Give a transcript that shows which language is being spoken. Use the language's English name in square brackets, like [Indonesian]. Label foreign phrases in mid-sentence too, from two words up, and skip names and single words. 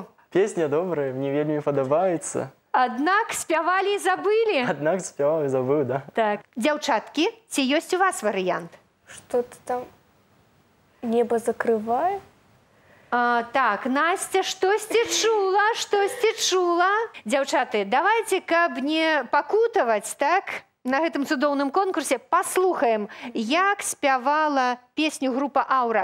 [Belarusian] Песня добрая, мне вельмі падабаецца. Аднак спявалі і забылі. Аднак спяваў і забыў, да. Так. Дзяўчаткі, ці ёсць у вас варыянт? [Russian] Что-то там небо закрывает. [Belarusian] Так, Настя, штосьці чула. Дзяўчаты, давайте, каб не пакутаваць, так? На гэтым цудоўным конкурсе паслухаем, як спявала песню група «Аура».